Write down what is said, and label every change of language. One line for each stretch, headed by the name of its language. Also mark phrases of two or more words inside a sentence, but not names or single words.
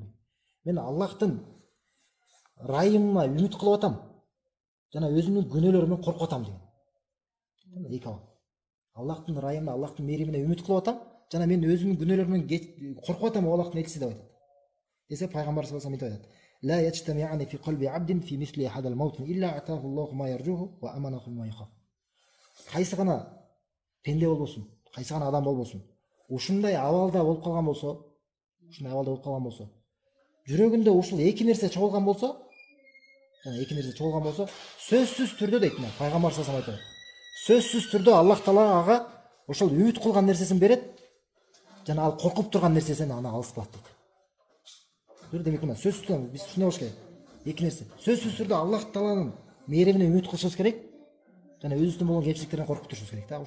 Kyrgyz: Мен Аллахтын райымына үмүт кылып атам. Жана өзүмдүн күнөөлөрүмөн коркуп атам деген. Эки абал. Аллахтын райымына, Аллахтын мээримине үмүт кылып атам, жана мен өзүмдүн күнөөлөрүмөн коркуп атам, Аллахтын элчиси деп айтат. Десе пайгамбар
Arabic: صلى الله عليه وسلم
Kyrgyz: мынтип айтат.
Arabic: لا يجتمعان في قلب عبد في مثل هذا الموت إلا أعطاه الله ما يرجوه وأمنه ما يخاف.
Kyrgyz: Кайсы гана пенде болбосун, кайсы гана адам болбосун, ушундай абалда болуп калган болсо, жүрөгүндө ушул эки нерсе чогулган болсо, сөзсүз түрдө дейт мына пайгамбар
Arabic: صلى الله عليه وسلم.
Kyrgyz: Сөзсүз түрдө Аллах Таала ага ошол үмүт кылган нерсесин берет, жана ал коркуп турган нерсесин аны алыс кылат дейт. Демек мына сөзсүз түрдө биз ушундай болуш керек. Эки нерсе. Сөзсүз түрдө Аллах Тааланын мээримине үмүт кылышыбыз керек, жана өзүбүздүн болгон кемчиликтерден коркуп турушубуз керек да.